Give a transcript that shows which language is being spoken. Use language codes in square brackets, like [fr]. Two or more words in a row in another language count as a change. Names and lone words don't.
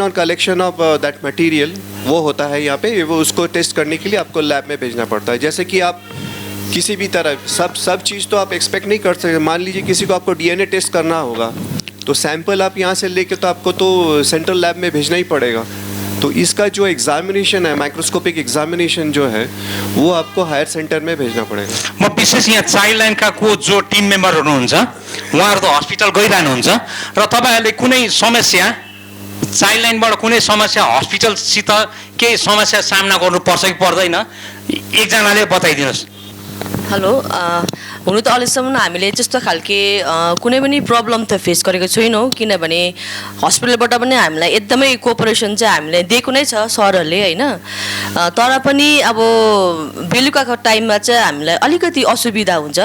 [hi] और [en] collection of that material [hi] वो होता है यहाँ पे वो उसको टेस्ट करने के लिए आपको लैब में भेजना पड़ता है जैसे कि आप किसी भी तरह सब चीज़ तो आप एक्सपेक्ट नहीं कर सकते मान लीजिए किसी को आपको [en] DNA test [hi] करना होगा तो सैंपल आप यहाँ से लेके तो आपको तो [en] central lab [hi] में भेजना ही पड़ेगा तो इसका जो एग्जामिनेशन है [en] microscopic examination [hi] जो है वो आपको [en] higher centre [hi] में भेजना पड़ेगा [ne] म विशेष यहाँ चाइल्ड लाइनका को जो टिम मेम्बरहरू हुनुहुन्छ उहाँहरू त हस्पिटल गइरहनुहुन्छ र तपाईहरुले कुनै समस्या चाइल्ड लाइनबाट कुनै समस्या हस्पिटलसित केही समस्या सामना गर्नुपर्छ कि पर्दैन एकजनाले बताइदिनुस् हेलो हुनु त अहिलेसम्म हामीले त्यस्तो खालके कुनै पनि प्रब्लम त फेस गरेको छैनौँ किनभने हस्पिटलबाट पनि हामीलाई एकदमै कोअपरेसन चाहिँ हामीलाई दिएको नै छ सरहरूले हैन तर पनि अब बेलुकाको टाइममा चाहिँ हामीलाई अलिकति असुविधा हुन्छ